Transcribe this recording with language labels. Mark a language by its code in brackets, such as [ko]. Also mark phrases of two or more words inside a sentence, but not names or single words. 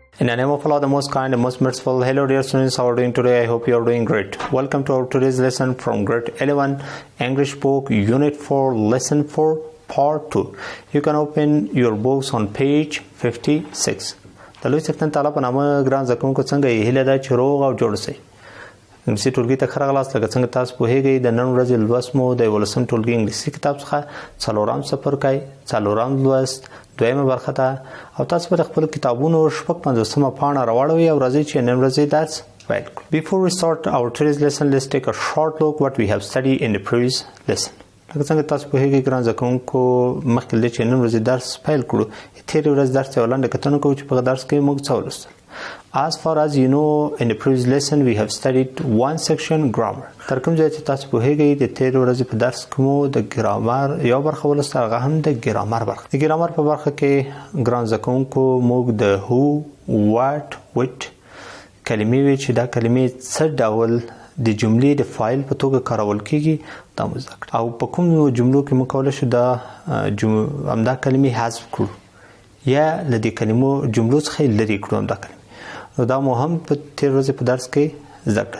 [en] the name of Allah, the most kind, the most merciful. Hello dear students, how are you doing today? I hope you are doing great. Welcome to our today's lesson from grade 11 English book, Unit 4, Lesson 4, Part 2. You can open your books on page 56. [ps] د لوی څښتن تعالی په نامه ګران زده کوونکو څنګه یې هیله ده چې روغ او جوړ اوسئ. انګلیسي ټولګي ته ښه راغلاست. لکه څنګه تاسو پوهیږئ د نن ورځې لوست مو د 11 ټولګي انګلیسي کتاب څخه څلورم څپرکی، څلورم لوست، دویمه برخه ده او تاسو به د خپلو کتابونو شپږ پنځوسمه پاڼه راواړوئ او راځئ چې نن ورځې درس پیل کړو. [en] Before we start our today's lesson, let's take a short look what we have studied in the previous lesson. [ps] لکه څنګه تاسو پوهیږئ ګران زده کوونکو مخکې له دې چې نن ورځې درس پیل کړو تېرې ورځ درس ته یوه لنډه کتنه کوو چې په هغه درس کې موږ څه ولوستل. [en] As far as you know, in the previous lesson we have studied one section grammar. [ps] تر کوم ځای چې تاسو پوهیږئ د تېرې ورځې په درس کې مو د ګرامر یو برخه ولوسته، هغه هم د ګرامر برخه. د ګرامر په برخه کې ګران زده کوونکو موږ د [en] who, what, which [ps] کلمې وې چې دا کلمې څه ډول د جملې د فایل په توګه کارول کیږي دا مو زده کړه. او په کوم جملو کې موږ کولی شو دا همدا کلمې حذف کړو یا له دې کلمو جملو څخه یې لرې کړو همدا کلمې. نو دا مو هم په تېر ورځې په درس کې زده کړه.